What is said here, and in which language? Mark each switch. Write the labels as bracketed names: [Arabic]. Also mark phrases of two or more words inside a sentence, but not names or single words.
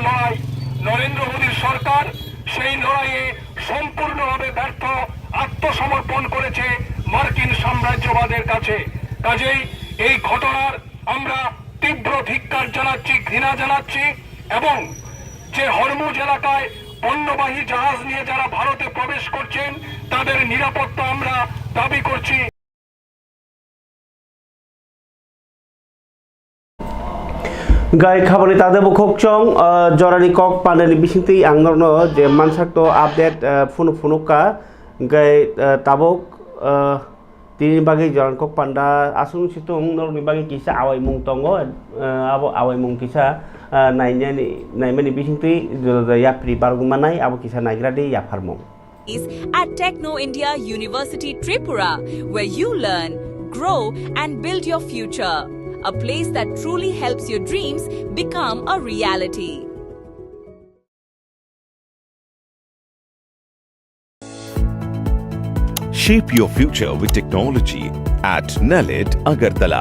[Bangla] লড়াই নরেন্দ্র মোদীর সরকার সেই লড়াইয়ে সম্পূর্ণভাবে ব্যর্থ আত্মসমর্পণ করেছে মার্কিন সাম্রাজ্যবাদের কাছে কাজেই এই ঘটনার আমরা তীব্র ধিক্কার জানাচ্ছি ঘৃণা জানাচ্ছি এবং যে হরমুজ এলাকায় পণ্যবাহী জাহাজ নিয়ে যারা ভারতে প্রবেশ করছেন তাদের নিরাপত্তা আমরা দাবি করছি [Kok Borok] गाय खाबानि तादे बुखोकचों जरानि कक पानेनि बिसिंति आंगरनो जे मानसाकतो आपडेट फुनुका गाय ताबक तिनि बागै जरानि कक पान्दा आसुं सितुं नरनि बागै किसा आवाय मुं तंगो आबो आवाय मुं किसा नायमानि बिसिंति याप्रि बारगुमानाय आबो किसा नायग्रादि याफारमं [English] at Techno India University Tripura, where you learn, grow and build your future. A place that truly helps your dreams become a reality. Shape your future with technology at NALET Agartala.